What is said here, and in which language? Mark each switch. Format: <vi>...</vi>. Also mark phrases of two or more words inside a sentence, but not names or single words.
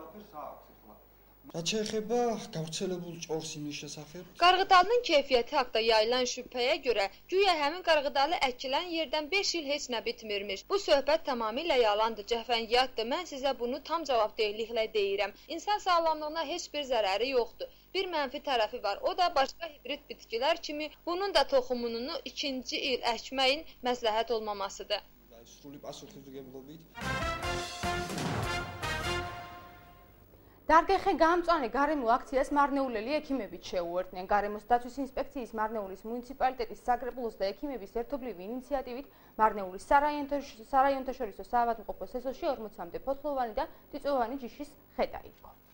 <az>Qarğıdalının keyfiyyəti haqda yayılan şübhəyə görə, güya həmin qarğıdalı əkilən yerdən 5 il heç nə bitmirmiş. Bu söhbət tamamilə yalandır, cəfəngiyyatdır. Mən sizə bunu tam cavabdehliklə deyirəm. İnsan sağlamlığına heç bir zərəri yoxdur. Bir mənfi tərəfi var, o da başqa hibrid bitkilər kimi bunun da toxumunu 2-ci il əkməyin məsləhət olmamasıdır.</az> <ka>დარგეხე გამწვანე გარემო აქციას მარნეულელი ექიმებით შეუერთდნენ. გარემოს დაცვის ინსპექციის მარნეულის მუნიციპალიტეტის საკრებულოს და ექიმების ერთობლივი ინიციატივით მარნეულის სარაიონთაშორისო საავადმყოფო სესოში 40-მდე ფოთლოვანი და წიწვოვანი ჯიშის ხე დაიდგო.</ka>